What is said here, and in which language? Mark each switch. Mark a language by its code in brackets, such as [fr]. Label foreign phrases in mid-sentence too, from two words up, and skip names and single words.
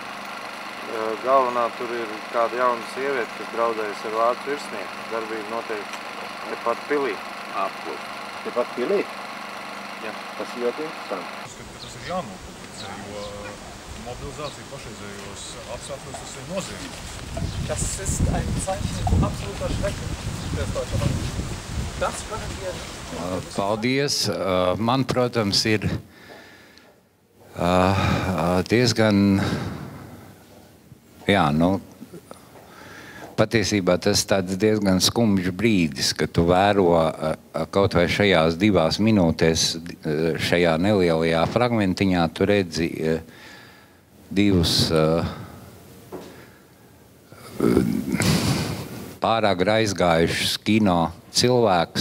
[lv] Galvenā tur ir kāda jauna sieviete, kas draudējas ar vācu virsnieku. Darbība notiek tepat pilī. Apkot. Tepat pilī? Jā. Tas ir ļoti interesanti. Uzskatu, ka tas ir jānopublicē, jo mobilizācija pašreizējos apstākļos tas ir nozīmīgi. [de] Das ist ein Zeichen absoluter Schrecken für Deutschland. Das können wir nicht. [lv] Paldies. Man, protams, ir diezgan, patiesībā tas tāds diezgan skumjš brīdis, ka tu vēro kaut vai šajās 2 minūtēs, šajā nelielajā fragmentiņā, tu redzi 2 pārāk aizgājušus kino cilvēkus.